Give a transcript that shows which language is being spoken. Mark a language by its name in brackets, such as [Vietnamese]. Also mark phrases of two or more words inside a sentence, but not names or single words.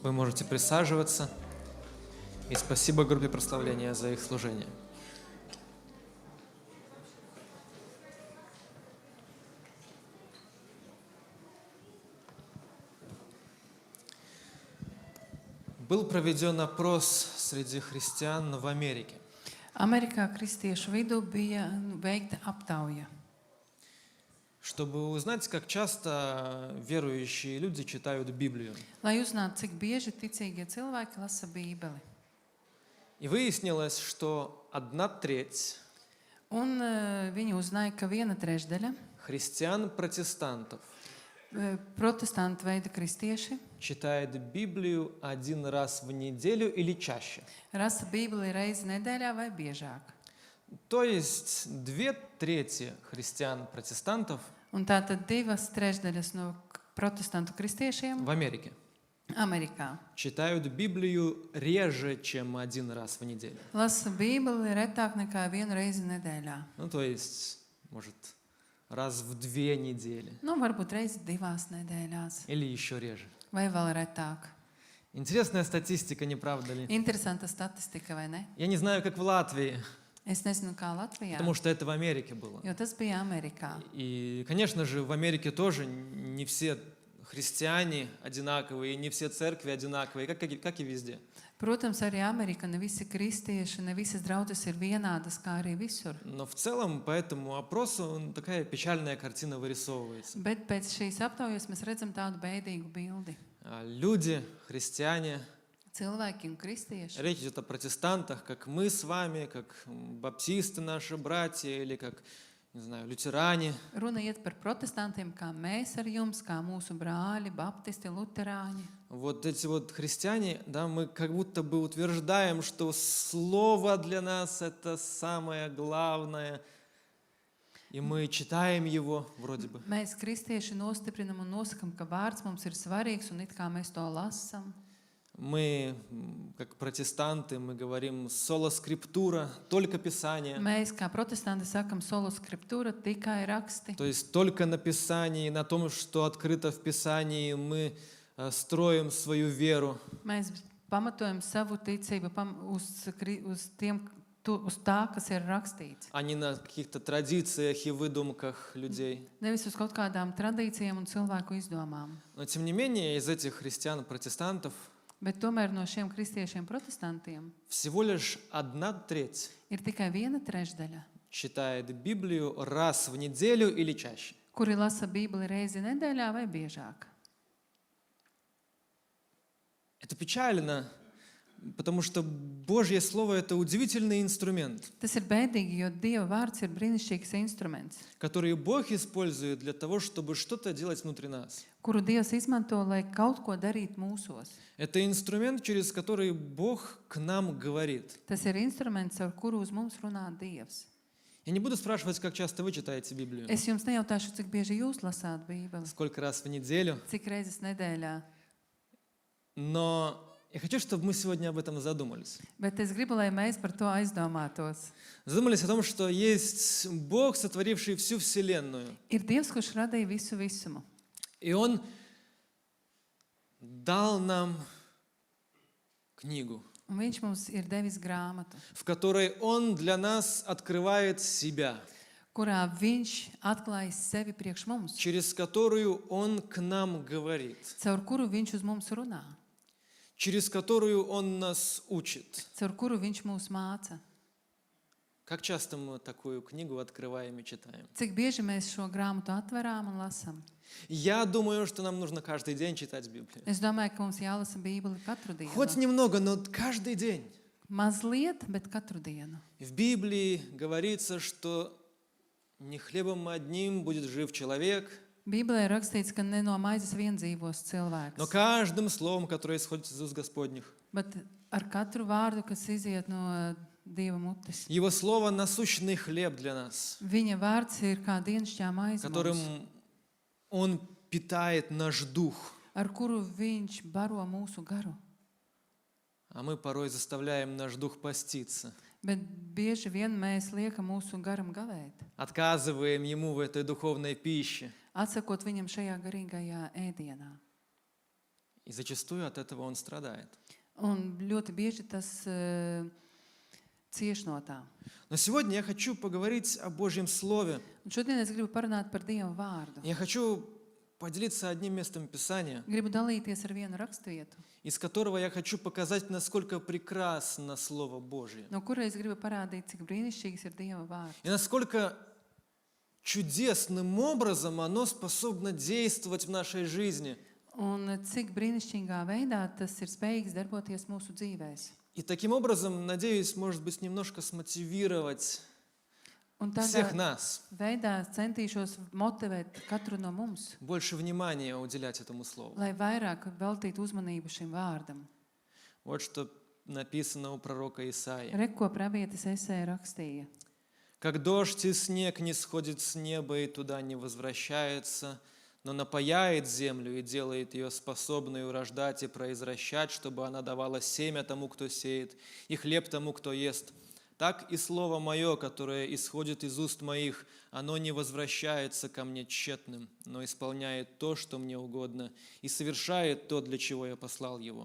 [Russian] Вы можете присаживаться. И спасибо группе прославления за их служение. Был проведен опрос среди христиан в Америке. [Latvian] Amerikā kristiešu vidū bija veikta aptauja, [Russian] Чтобы узнать, как часто верующие люди читают Библию. [Latvian] lai uzzinātu, cik bieži ticīgie cilvēki lasa Bībeli. [Russian] И выяснилось, что 1/3 [Latvian] Un viņi uzzināja, ka 1/3 [Russian] христиан-протестантов [Latvian] protestantu veida kristieši [Russian] читает Библию 1 раз в неделю или чаще. [Latvian] lasa Bībeli reizi nedēļā vai biežāk. [Russian] То есть 2/3 христиан-протестантов [Latvian] Un tātad 2/3 no protestantu kristiešiem [Russian] в Америке [Latvian] Amerikā [Russian] читают Библию реже, чем 1 раз в неделю. [Latvian] lasa Bībeli retāk nekā 1 reizi nedēļā. [Russian] Ну, то есть, может, раз в 2 недели [Latvian] Nu, varbūt reizi 2 nedēļās [Russian] или еще реже. [Latvian] vai vēl retāk. [Russian] Интересная статистика, не правда ли? [Latvian] Interesanta statistika, vai ne? [Russian] Я не знаю, как в Латвии, [Latvian] Es nezinu, kā Latvijā, [Russian] потому что это в Америке было. [Latvian] jo tas bija Amerikā. [Russian] И, конечно же, в Америке тоже не все христиане одинаковые, не все церкви одинаковые, как и везде. [Latvian] Protams, arī Amerika ne visi kristieši, ne visas draudzes ir vienādas, kā arī visur. [Russian] Но в целом по этому опросу такая печальная картина вырисовывается. [Latvian] Bet pēc šīs aptaujas mēs redzam tādu bēdīgu bildi. [Russian] Люди, христиане, [Latvian] Cilvēki un kristieši. [Russian] речь идет о протестантах, как мы с вами, как баптисты наши братья, или как, не знаю, лютеране. [Latvian] Runa iet par protestantiem, kā mēs ar jums, kā mūsu brāļi, baptisti, luterāņi. [Russian] Вот эти вот христиане, да, мы как будто бы утверждаем, что слово для нас это самое главное, и мы читаем его вроде бы. [Latvian] Mēs, kristieši, nostiprinam un nosakam, ka vārds mums ir svarīgs un it kā mēs to lasam. [Russian] Мы, как протестанты, мы говорим [Latin] sola scriptura, [Russian] только Писание. [Latvian] Mēs, kā protestanti, sakam [Latin] solo scriptura, [Latvian] tikai raksti. [Russian] То есть только на Писании, на том, что открыто в Писании, мы строим свою веру. [Latvian] Mēs pamatojam savu ticību uz tā, kas ir rakstīts. [Russian] А не на каких-то традициях и выдумках людей. [Latvian] Nevis uz kaut kādām tradīcijām un cilvēku izdomām. [Russian] Но тем не менее, из этих христиан-протестантов [Latvian] Bet tomēr no šiem kristiešiem protestantiem [Russian] всего лишь 1/3 [Latvian] ir tikai 1/3, [Russian] читает Библию раз в неделю или чаще. [Latvian] kuri lasa Bībeli reizi nedēļā vai biežāk. [Russian] Это печально, потому что Божье Слово – это удивительный инструмент, [Latvian] Tas ir bēdīgi, jo Dieva vārds ir brīnišķīgs instruments, [Russian] который Бог использует для того, чтобы что-то делать внутри нас. [Latvian] kuru Dievs izmanto, lai kaut ko darītu mūsos. [Russian] Это инструмент, через который Бог к нам говорит. [Latvian] Tas ir instruments, ar kuru uz mums runā Dievs. [Russian] Я не буду спрашивать, как часто вы читаете Библию, [Latvian] Es jums nejautāšu, cik bieži jūs lasāt Bībeli, [Russian] сколько раз в неделю, [Latvian] cik reizes nedēļā. [Russian] но я хочу, чтобы мы сегодня об этом задумались. [Latvian] Bet es gribu, lai mēs par to aizdomātos. [Russian] Задумались о том, что есть Бог, сотворивший всю Вселенную. [Latvian] Ir Dievs, kurš radīja visu visumu. [Russian] И Он дал нам книгу, [Latvian] Un viņš mums ir devis grāmatu, [Russian] в которой Он для нас открывает себя, [Latvian] kurā viņš atklājas sevi priekš mums, [Russian] через которую Он к нам говорит, [Latvian] caur kuru viņš uz mums runā, [Russian] через которую Он нас учит. [Latvian] caur kuru viņš mūs māca. [Russian] Как часто мы такую книгу открываем и читаем? [Latvian] Cik bieži mēs šo grāmatu atverām un lasām? [Russian] Я думаю, что нам нужно каждый день читать Библию. [Latvian] Es domāju, ka mums jālasa Bībeli katru [Russian] Хоть [Latvian] dienu. [Russian] немного, но каждый день. [Latvian] Mazliet, bet katru dienu. [Russian] В Библии говорится, что не хлебом одним будет жив человек, [Latvian] Bībelē ir rakstīts, ka ne no maizes vien dzīvos [Russian] но [Latvian] cilvēks, [Russian] каждым словом, которое исходит из уст Господних. [Latvian] bet ar katru vārdu, kas iziet no Dieva mutes. [Russian] Его слово – насущный хлеб для нас, [Latvian] Viņa vārds ir kā dienšķā maize [Russian] которым [Latvian] mums, [Russian] Он питает наш дух, [Latvian] ar kuru viņš baro mūsu garu. [Russian] а мы порой заставляем наш дух поститься, [Latvian] Bet bieži vien mēs liekam mūsu garam gavēt, [Russian] отказываем Ему в этой духовной пище. [Latvian] atsakot viņam šajā garīgajā ēdienā. [Russian] И И зачастую от этого он страдает. [Latvian] Un ļoti bieži tas cieš no tā. [Russian] Но сегодня я хочу поговорить о Божьем Слове. [Latvian] Un šodien es gribu parunāt par Dieva vārdu. [Russian] Я хочу поделиться одним местом Писания, [Latvian] Gribu dalīties ar vienu raksturvietu, [Russian] из которого я хочу показать, насколько прекрасно Слово Божье. [Latvian] no kura es gribu parādīt, cik brīnišķīgs ir Dieva vārds. [Russian] И насколько чудесным образом оно способно действовать в нашей жизни. [Latvian] Un cik brīnišķīgā veidā tas ir spējīgs darboties mūsu dzīvēs. [Russian] И таким образом, надеюсь, может быть, немножко смотивировать [Latvian] Un [Russian] всех [Latvian] tādā [Russian] нас, [Latvian] veidā centīšos motivēt katru no mums, [Russian] больше внимания уделять этому Слову. [Latvian] lai vairāk veltītu uzmanību šim vārdam. [Russian] Вот что написано у пророка Исаии. [Latvian] Re, ko pravietis Esēja rakstīja. [Russian] «Как дождь и снег не сходит с неба и туда не возвращается, но напояет землю и делает ее способной урождать и произвращать, чтобы она давала семя тому, кто сеет, и хлеб тому, кто ест. Так и слово мое, которое исходит из уст моих, оно не возвращается ко мне тщетным, но исполняет то, что мне угодно, и совершает то, для чего я послал его.